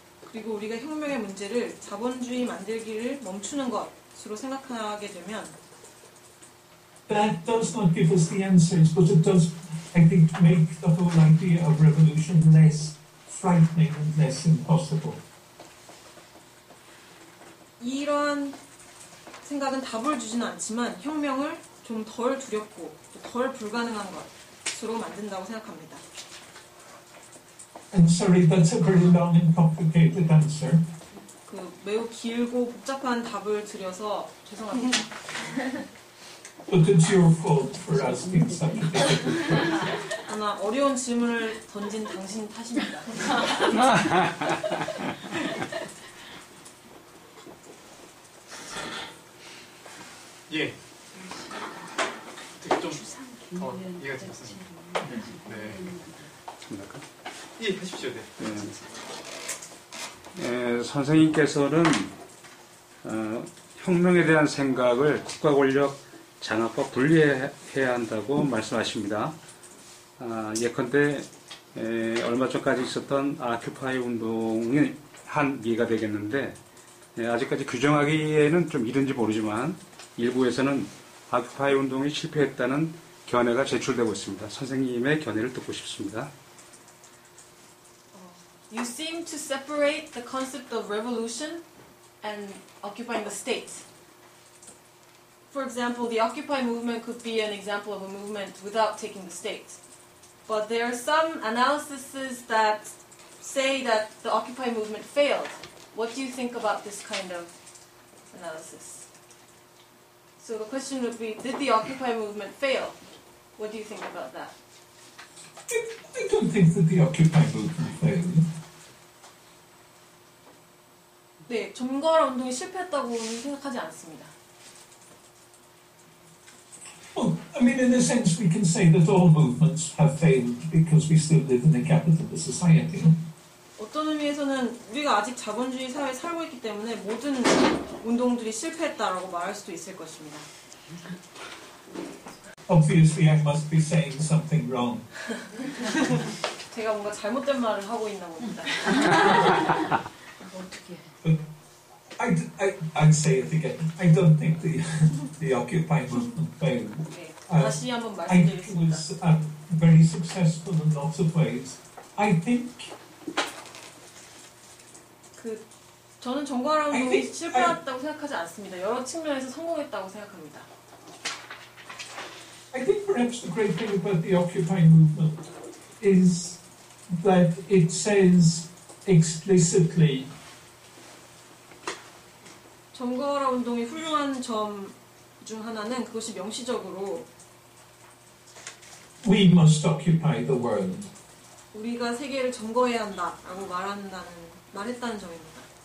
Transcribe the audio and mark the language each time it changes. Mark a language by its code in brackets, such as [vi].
[ko] 그리고 우리가 혁명의 문제를 자본주의 만들기를 멈추는 것으로 생각하게 되면 [en] That does not give us the answers, but it does, I think, make the whole idea of revolution less frightening and less impossible. [ko] 이러한 생각은 답을 주지는 않지만 혁명을 좀 덜 두렵고 덜 불가능한 것으로 만든다고 생각합니다. [en] I'm sorry, that's a very long and complicated answer. [ko] 그 매우 길고 복잡한 답을 드려서 죄송합니다. [en] But it's your fault for asking such a difficult question. [ko] 그러나 어려운 질문을 던진 당신 탓입니다. 예. 되게 좀 더 이해가 되었습니다. 네. 예, 하십시오. 네. 선생님께서는 혁명에 대한 생각을 국가 권력 장악과 분리해야 한다고 말씀하십니다. 예컨대 얼마 전까지 있었던 아큐파이 운동이 한 예가 되겠는데 아직까지 규정하기에는 좀 이른지 모르지만 일부에서는 아큐파이 운동이 실패했다는 견해가 제출되고 있습니다. 선생님의 견해를 듣고 싶습니다. [en] You seem to separate the concept of revolution and occupying the state. For example, the Occupy movement could be an example of a movement without taking the state. But there are some analyses that say that the Occupy movement failed. What do you think about this kind of analysis? So the question would be, did the Occupy movement fail? What do you think about that? I don't think that the Occupy movement failed. [ko] 네, 점거라 운동이 실패했다고는 생각하지 않습니다. [en] Well, I mean, in a sense, we can say that all movements have failed because we still live in a capitalist society. [ko] 어떤 의미에서는 우리가 아직 자본주의 사회에 살고 있기 때문에 모든 운동들이 실패했다라고 말할 수도 있을 것입니다. [en] Obviously, I must be saying something wrong. [ko] 제가 뭔가 잘못된 말을 하고 있나 봅니다. [en] But I'd say it again. I don't think the Occupy movement failed. [ko] 네, 다시 한번 [en] I think it [ko] 말씀드리겠습니다. [en] was very successful in lots of ways. I think [ko] 저는 정과라 운동이 실패했다고 생각하지 않습니다. 여러 측면에서 성공했다고 생각합니다. [en] I think perhaps the great thing about the Occupy movement is that it says explicitly [ko] 점거라 운동의 훌륭한 점 중 하나는 그것이 명시적으로 [en] we must occupy the world. [ko] 우리가 세계를 점거해야 한다라고 말했다는 점입니다.